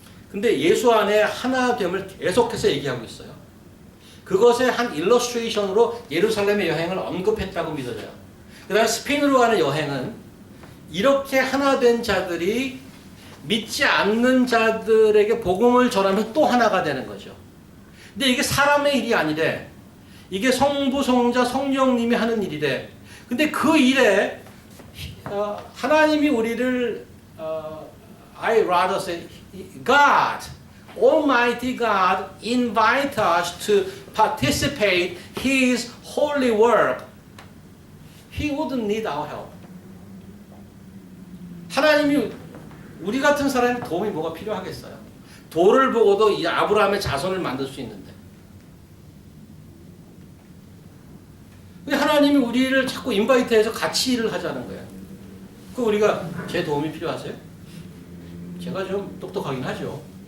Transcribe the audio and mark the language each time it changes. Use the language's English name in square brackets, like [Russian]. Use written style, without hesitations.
[Korean] 근데 예수 안에 하나됨을 계속해서 얘기하고 있어요. 그것의 한 일러스트레이션으로 예루살렘의 여행을 언급했다고 믿어져요. 그 다음에 스페인으로 가는 여행은 이렇게 하나된 자들이 믿지 않는 자들에게 복음을 전하면 또 하나가 되는 거죠. 근데 이게 사람의 일이 아니래. 이게 성부, 성자, 성령님이 하는 일이래. 근데 그 일에 하나님이 우리를 [English] I rather say God, Almighty God invite us to participate His holy work. He wouldn't need our help. [Korean] 하나님이 우리 같은 사람이 도움이 뭐가 필요하겠어요? 돌을 보고도 이 아브라함의 자손을 만들 수 있는데. 근데 하나님이 우리를 자꾸 인바이트해서 같이 일을 하자는 거예요. 그 우리가 제 도움이 필요하세요? 제가 좀 똑똑하긴 하죠.